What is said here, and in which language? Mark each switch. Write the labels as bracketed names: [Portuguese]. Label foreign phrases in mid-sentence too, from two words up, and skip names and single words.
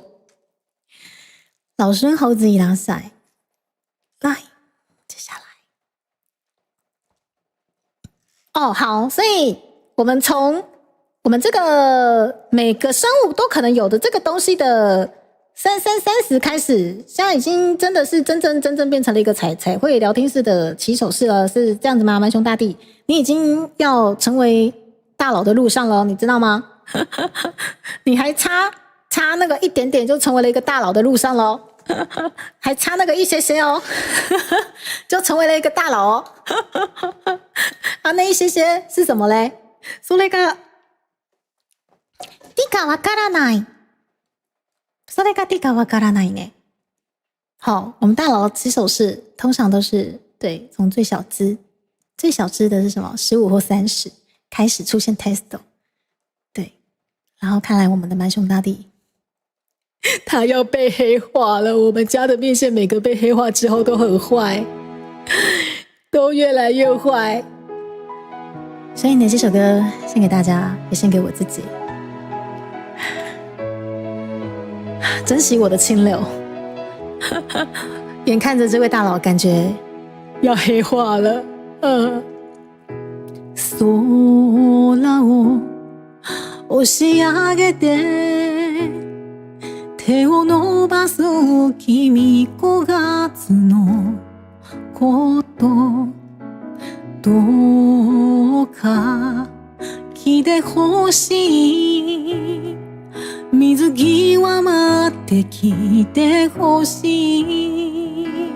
[Chinese] 老孙猴子一拉赛，来，接下来，哦，好，所以我们从我们这个每个生物都可能有的这个东西的3330开始，现在已经真的是真正变成了一个彩绘聊天室的起手式了，是这样子吗？蛮熊大帝，你已经要成为大佬的路上了，你知道吗？你还差那个一点点就成为了一个大佬的路上咯。还差那个一些些哦，就成为了一个大佬哦。啊，那一些些是什么嘞？ [Japanese] それが理解わからない。それが理解わからないね。 [Chinese] 好，我们大佬的起手式通常都是对，从最小只的是什么？15或30开始出现 testo， 对，然后看来我们的蛮熊大帝。他要被黑化了，我们家的面线每个被黑化之后都很坏，都越来越坏。所以呢，这首歌献给大家，也献给我自己。珍惜我的清流。眼看着这位大佬感觉要黑化了。 [Japanese] 空を押し上げて手を伸ばす君5月のことどうか来てほしい水際待って来てほしい